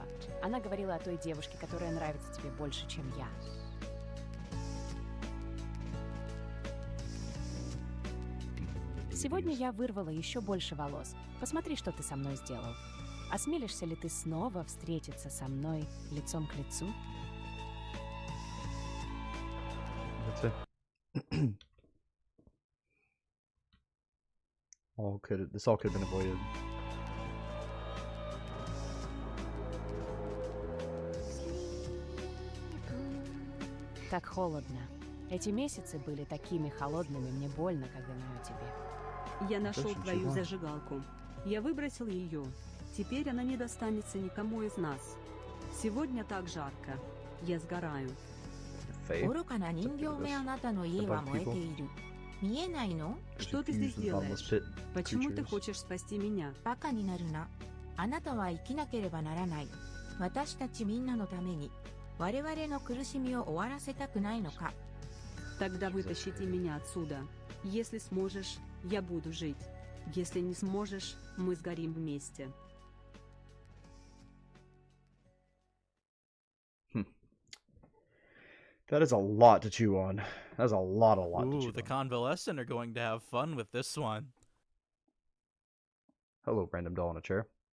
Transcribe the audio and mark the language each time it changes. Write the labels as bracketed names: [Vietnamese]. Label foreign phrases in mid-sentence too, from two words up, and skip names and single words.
[Russian] Она говорила о той девушке, которая нравится тебе больше, чем я. Сегодня я вырвала еще больше волос. Посмотри, что ты со мной сделал. Осмелишься ли ты снова встретиться со мной лицом к лицу? [English] That's it. This all could have been avoided. [Russian] Так холодно. Эти месяцы были такими холодными, мне больно, когда думаю о тебе. Я нашел твою зажигалку. Я выбросил ее. Теперь она не достанется никому из нас. Сегодня так жарко. Я сгораю. [Japanese] 愚かな人形めあなたの家は燃えている。見えないの？ [Russian] Что ты здесь делаешь? Почему ты хочешь спасти меня? [Japanese] バカになるな。あなたは生きなければならない。私たちみんなのために。我々の苦しみを終わらせたくないのか。 [Russian] Тогда вытащите меня отсюда. Если сможешь, я буду жить. Если не сможешь, мы сгорим вместе. [English] That is a lot to chew on. That's a lot to chew Ooh, the convalescent are going to have fun with this one. Hello, random doll in a chair.